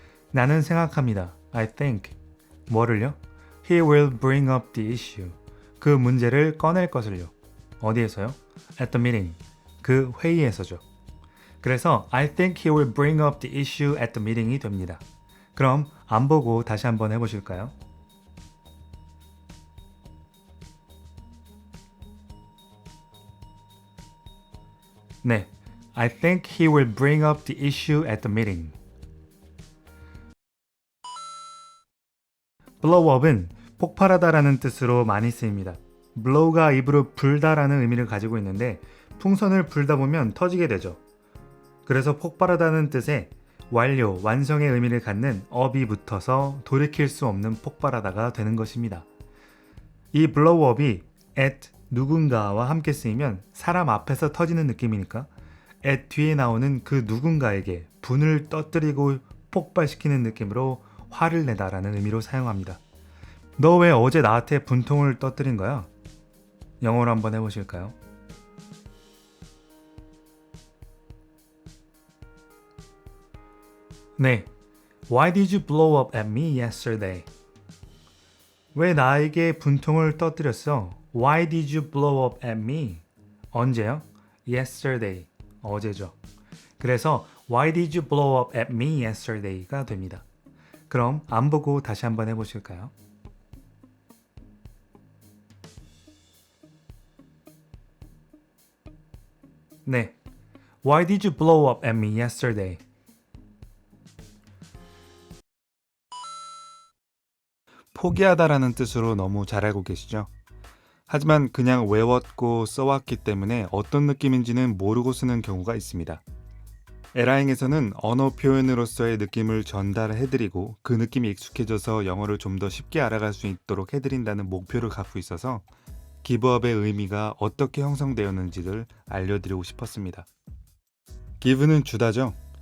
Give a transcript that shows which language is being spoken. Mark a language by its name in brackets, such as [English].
[Korean] 나는 생각합니다. [English] I think. [Korean] 뭐를요? [English] He will bring up the issue. [Korean] 그 문제를 꺼낼 것을요. 어디에서요? [English] At the meeting. [Korean] 그 회의에서죠. 그래서 [English] I think he will bring up the issue at the meeting이 됩니다. [Korean] 그럼 안 보고 다시 한번 해보실까요? 네. [English] I think he will bring up the issue at the meeting. [Korean] blow up은 폭발하다라는 뜻으로 많이 쓰입니다. blow가 입으로 불다라는 의미를 가지고 있는데 풍선을 불다 보면 터지게 되죠. 그래서 폭발하다는 뜻의 완료, 완성의 의미를 갖는 up이 붙어서 돌이킬 수 없는 폭발하다가 되는 것입니다. 이 blow up이 at 누군가와 함께 쓰이면 사람 앞에서 터지는 느낌이니까 at 뒤에 나오는 그 누군가에게 분을 떠뜨리고 폭발시키는 느낌으로 화를 내다라는 의미로 사용합니다. 너 왜 어제 나한테 분통을 떠뜨린 거야? 영어로 한번 해보실까요? 네. [English] Why did you blow up at me yesterday? [Korean] 왜 나에게 분통을 떠뜨렸어? [English] Why did you blow up at me? [Korean] 언제요? [English] Yesterday. [Korean] 어제죠. 그래서 [English] Why did you blow up at me yesterday가 됩니다. [Korean] 그럼 안 보고 다시 한번 해보실까요? 네. [English] Why did you blow up at me yesterday? [Korean] 포기하다라는 뜻으로 너무 잘 알고 계시죠? 하지만 그냥 외웠고 써왔기 때문에 어떤 느낌인지는 모르고 쓰는 경우가 있습니다. 에라잉에서는 언어 표현으로서의 느낌을 전달해드리고 그 느낌이 익숙해져서 영어를 좀 더 쉽게 알아갈 수 있도록 해드린다는 목표를 갖고 있어서 기브업의 의미가 어떻게 형성되었는지를 알려드리고 싶었습니다. 기브는 주다죠.